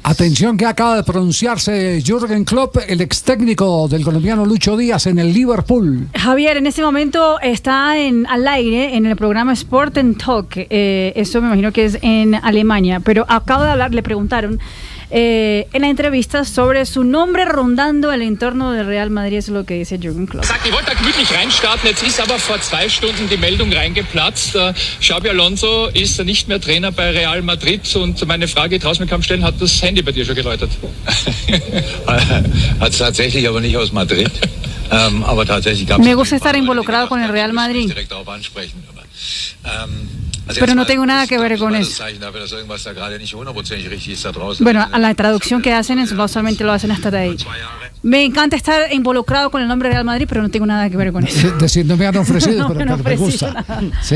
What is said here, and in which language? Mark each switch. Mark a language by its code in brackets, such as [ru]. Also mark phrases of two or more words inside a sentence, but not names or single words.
[es] Atención que acaba de pronunciarse Jürgen Klopp, el ex técnico del colombiano Lucho Díaz en el Liverpool. Javier, en este momento está al aire en el programa Sport and Talk. Eso me imagino que es en Alemania, pero acabo de hablar, le preguntaron en la entrevista sobre su nombre rondando el entorno del Real Madrid, es lo que dice Jürgen Klopp. [de] Ich wollte da gemütlich reinstarten, jetzt ist aber vor 2 Stunden die Meldung reingeplatzt. Xabi Alonso ist nicht mehr Trainer bei Real Madrid und meine Frage draußen im Kampf stellen, hat das Handy bei dir schon geläutet? Hat es tatsächlich, aber nicht aus Madrid. Aber tatsächlich gab es. [es] Me gusta estar involucrado con el Real Madrid. [de] Direkt darauf ansprechen. [es] Pero no tengo nada que ver con eso. Bueno, a la traducción que hacen es solamente lo hacen hasta de ahí. Me encanta estar involucrado con el nombre Real Madrid, pero no tengo nada que ver con eso. Decir, no me han ofrecido, No pero me gusta. Sí.